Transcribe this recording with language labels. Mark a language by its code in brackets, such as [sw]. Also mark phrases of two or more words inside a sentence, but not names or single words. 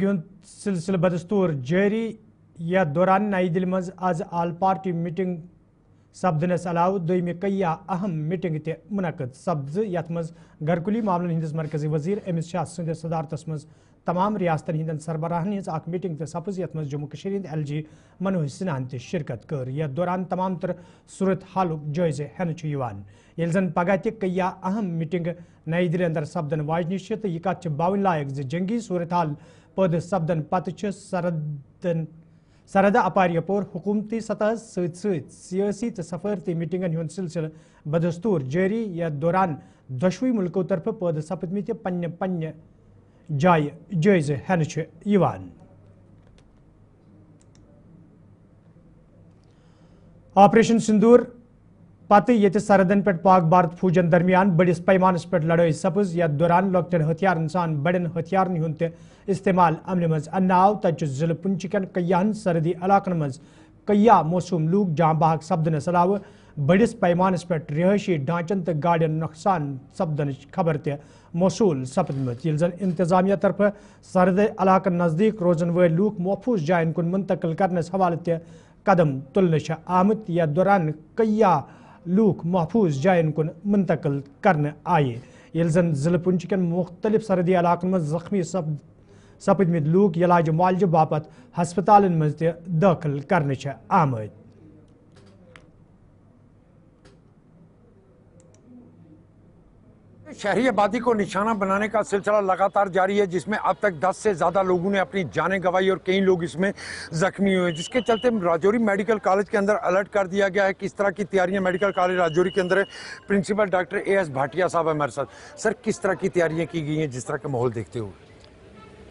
[ks] ہند سلسلہ بدستور جاری یتھ دوران نئی دہلی مز آز [en] all party meeting [ks] سپدنس علاوہ دویمہ کیا اہم میٹنگ تہ منعقد سپز یتھ مز گھرکلی معاملن ہندس مرکزی وزیر امت شاہ سند صدارتس مز تمام ریاستن ہندن سربراہن ہز اخ میٹنگ تہ سپز یتھ مز جموں کشمیر ہند ایل جی منوج سنہاہن تہ شرکت کر یتھ دوران تمام تر صورت حالک جائزہ ہینہ یوان یل زن پگہ تہ کیا اہم میٹنگ نئی دہلی اندر سپدن واجنہ تو یہ کت باون لائق جنگی صورتحال پید سپدن پتہ سرحد اپار یپور حکومتی سطح سیاسی تو سفارتی میٹنگن ہند سلسلہ بدستور جاری یتھ دوران دشوی ملکوں طرف پید سپدمت پنہ جائے جائزہ ہینہ یوان آپریشن سندور پتہ یہ سرحدن پہ پاک بھارت فوجن درمیان بڑس پیمانس پہ لڑائی سپز یتھ دوران لۄکٹٮ۪ن ہتھیارن سان بڑین ہتھیارن ہند تہ استعمال عملہ مز انہ آو تجہ ضلع پنچ کٮ۪ن کئیہن سرحدی علاقن مز کیا موسوم لوک جاں بحق سپدنس علاوہ بڑس پیمانس پہ رہائشی ڈھانچن تو گاڑین نقصان سپدن خبر تہ موصول سپدمت یل زن انتظامیہ طرف سرحدی علاقن نزدیک روزن ول لوک محفوظ جائن کن منتقل کرنس حوالہ تہ قدم تلنہ آمت یتھ دوران کیا لوک محفوظ جائن کن منتقل کرنے آئے یل زن ضلع پنچ کٮ۪ن مختلف سرحدی علاقن مز زخمی سپدمت لوک علاج معالجہ باپت ہسپتالن مز تہ داخل کرنے آمت [ur] شہری آبادی کو نشانہ بنانے کا سلسلہ لگاتار جاری ہے جس میں اب تک 10 سے زیادہ لوگوں نے اپنی جانیں گنوائی اور کئی لوگ اس میں زخمی ہوئے جس کے چلتے راجوری میڈیکل کالج کے اندر الرٹ کر دیا گیا ہے کس طرح کی تیاریاں میڈیکل کالج راجوری کے اندر ہے پرنسپل ڈاکٹر اے ایس بھاٹیا صاحب ہمارے ساتھ سر کس طرح کی تیاریاں کی گئی ہیں جس طرح کا ماحول دیکھتے ہوئے